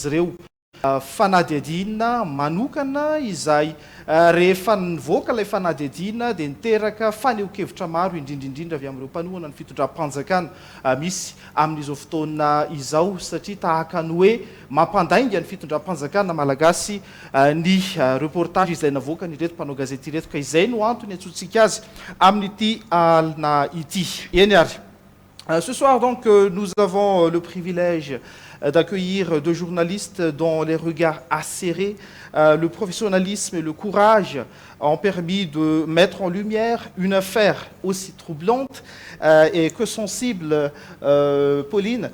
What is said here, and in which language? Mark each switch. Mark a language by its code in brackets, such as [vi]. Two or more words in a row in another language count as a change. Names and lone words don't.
[mg] ireo fanadihadihana manokana izay rehefa nivoaka ilay fanadihadihana dia niteraka fanehoan-kevitra maro indrindrindrindra avy amin'ireo mpanohana ny fitondram-panjakana misy amin'izao fotoana izao satria tahaka ny hoe mampandainga ny fitondram-panjakana malagasy ny reportage izay navoaka ny ireto mpanao gazety ireto ka izay no antony antsontsika azy amin'ity alina ity eny ary. [fr] Ce soir, donc, nous avons le privilège d'accueillir deux journalistes dont les regards acérés, le professionnalisme et le courage ont permis de mettre en lumière une affaire aussi troublante et que sensible, Pauline.